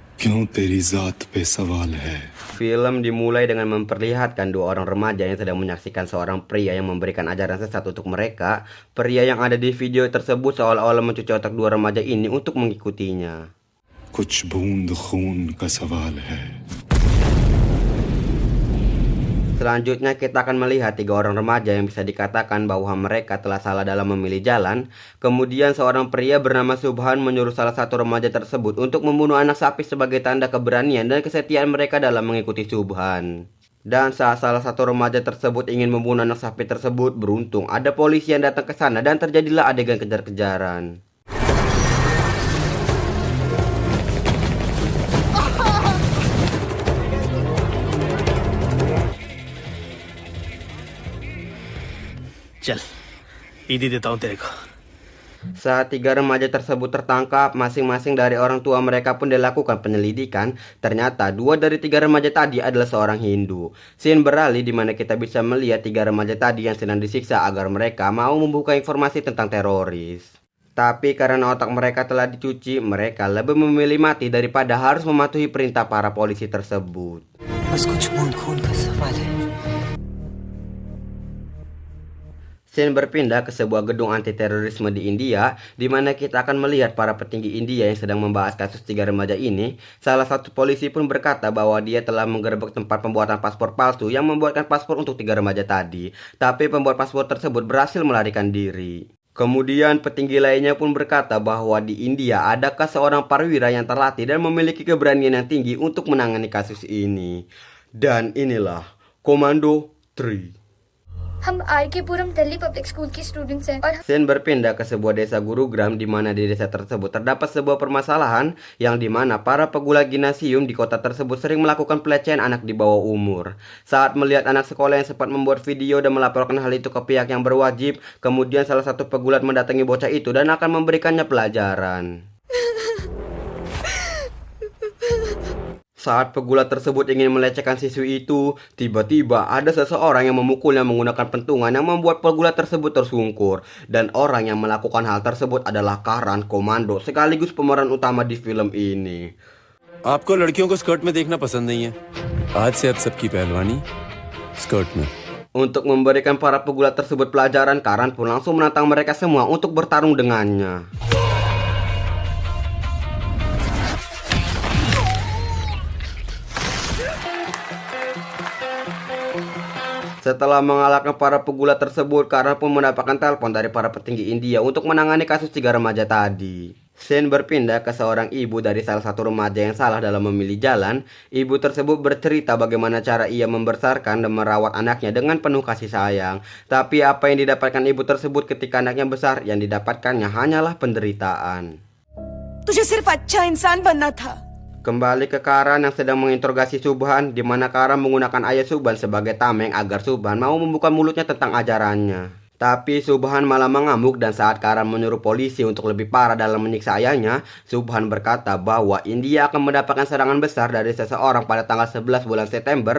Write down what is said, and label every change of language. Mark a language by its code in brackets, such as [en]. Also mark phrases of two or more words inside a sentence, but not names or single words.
[hi] क्यों तेरी जात पे सवाल है। [id] Film dimulai dengan memperlihatkan dua orang remaja yang sedang menyaksikan seorang pria yang memberikan ajaran sesat untuk mereka. Pria yang ada di video tersebut seolah-olah mencuci otak dua remaja ini untuk mengikutinya. [hi] कुछ बूंद खून का सवाल है। [id] Selanjutnya kita akan melihat tiga orang remaja yang bisa dikatakan bahwa mereka telah salah dalam memilih jalan. Kemudian seorang pria bernama Subhan menyuruh salah satu remaja tersebut untuk membunuh anak sapi sebagai tanda keberanian dan kesetiaan mereka dalam mengikuti Subhan. Dan saat salah satu remaja tersebut ingin membunuh anak sapi tersebut, beruntung ada polisi yang datang ke sana dan terjadilah adegan kejar-kejaran. [hi] चल ईदी देता हूं तेरे को। [id] Saat tiga remaja tersebut tertangkap, masing-masing dari orang tua mereka pun dilakukan penyelidikan. Ternyata dua dari tiga remaja tadi adalah seorang Hindu. Scene beralih di mana kita bisa melihat tiga remaja tadi yang sedang disiksa agar mereka mau membuka informasi tentang teroris. Tapi karena otak mereka telah dicuci, mereka lebih memilih mati daripada harus mematuhi perintah para polisi tersebut. [hi] बस कुछ बूंद खून का सवाल है। [id] Scene berpindah ke sebuah gedung anti terorisme di India, di mana kita akan melihat para petinggi India yang sedang membahas kasus tiga remaja ini. Salah satu polisi pun berkata bahwa dia telah menggerebek tempat pembuatan paspor palsu yang membuatkan paspor untuk tiga remaja tadi. Tapi pembuat paspor tersebut berhasil melarikan diri. Kemudian petinggi lainnya pun berkata bahwa di India adakah seorang perwira yang terlatih dan memiliki keberanian yang tinggi untuk menangani kasus ini. Dan inilah Komando 3. [hi] हम आरकेपुरम दिल्ली पब्लिक स्कूल के स्टूडेंट्स हैं और [id] Scene berpindah ke sebuah desa Gurugram di mana di desa tersebut terdapat sebuah permasalahan yang di mana para pegulat gimnasium di kota tersebut sering melakukan pelecehan anak di bawah umur. Saat melihat anak sekolah yang sempat membuat video dan melaporkan hal itu ke pihak yang berwajib, kemudian salah satu pegulat mendatangi bocah itu dan akan memberikannya pelajaran. Saat pegulat tersebut ingin melecehkan siswi itu, tiba-tiba ada seseorang yang memukulnya menggunakan pentungan yang membuat pegulat tersebut tersungkur. Dan orang yang melakukan hal tersebut adalah Karan, komando sekaligus pemeran utama di film ini. [hi] आपको लड़कियों को स्कर्ट में देखना पसंद नहीं है? आज से अब सबकी पहलवानी स्कर्ट में। [id] Untuk memberikan para pegulat tersebut pelajaran, Karan pun langsung menantang mereka semua untuk bertarung dengannya. Setelah mengalahkan para pegulat tersebut, Karan pun mendapatkan telepon dari para petinggi India untuk menangani kasus tiga remaja tadi. Scene berpindah ke seorang ibu dari salah satu remaja yang salah dalam memilih jalan. Ibu tersebut bercerita bagaimana cara ia membesarkan dan merawat anaknya dengan penuh kasih sayang. Tapi apa yang didapatkan ibu tersebut ketika anaknya besar, yang didapatkannya hanyalah penderitaan. [hi] तुझे सिर्फ अच्छा इंसान बनना था। [id] Kembali ke Karan yang sedang menginterogasi Subhan, di mana Karan menggunakan ayah Subhan sebagai tameng agar Subhan mau membuka mulutnya tentang ajarannya. Tapi Subhan malah mengamuk dan saat Karan menyuruh polisi untuk lebih parah dalam menyiksa ayahnya, Subhan berkata bahwa India akan mendapatkan serangan besar dari seseorang pada tanggal 11 bulan September.